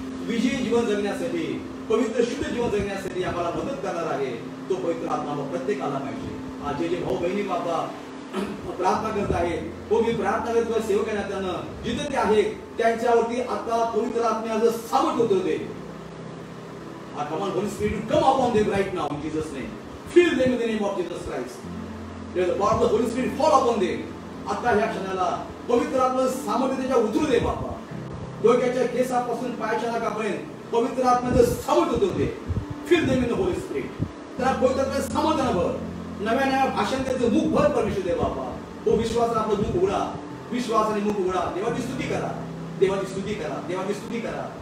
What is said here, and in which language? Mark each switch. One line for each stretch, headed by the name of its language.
Marathi: विजयी जीवन जगण्यासाठी, पवित्र शुद्ध जीवन जगण्यासाठी आम्हाला मदत करणार आहे. तो पवित्र आत्मा प्रत्येकाला पाहिजे. आज जे भाऊ बहिणी बापा प्रार्थना करत आहेत, हो मी प्रार्थना करतो सेवक करण्यात जिथे ते आहेत त्यांच्यावरती आता पवित्र आत्म्याचं सामर्थ्य उतरते.
English: Come on, Holy Spirit, come upon them right now in Jesus' name. Fill them in the name of Jesus Christ. There's the power of the Holy Spirit fall upon them.
Marathi: आता ह्या क्षणाला पवित्र आत्म्याचं सामर्थ्य त्याच्या उतरू दे बापा. डोक्याच्या केसापासून पायाच्या नाकापर्यंत पवित्र आत्म्याचं सामर्थ्य उतरू दे.
English: Fill them in the Holy Spirit.
Marathi: त्याला पवित्र आत्म्याचं सामर्थ्यानं भर. नव्या भाषण त्याचं मुख भर परमेश्वर दे बापा. हो विश्वासाने आपलं मुख उघडा, विश्वासाने मुख उघडा. देवाची स्तुती करा, देवाची स्तुती करा, देवाची स्तुती करा.